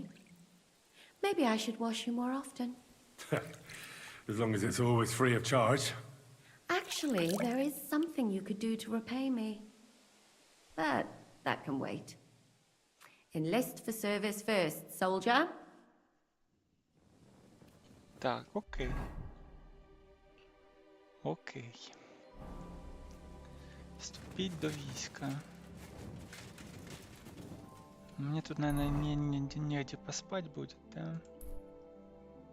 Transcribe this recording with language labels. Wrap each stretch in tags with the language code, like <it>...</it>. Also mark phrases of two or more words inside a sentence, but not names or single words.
<en>Maybe I should wash you more often. As long as it's always free of charge. Actually, there is something you could do to repay me. But that can wait. Enlist for service first, soldier.</en> <uk>Так, окей. Окей. Вступить до війська.</uk> <ru>Мне тут, наверное, негде поспать будет, да?</ru>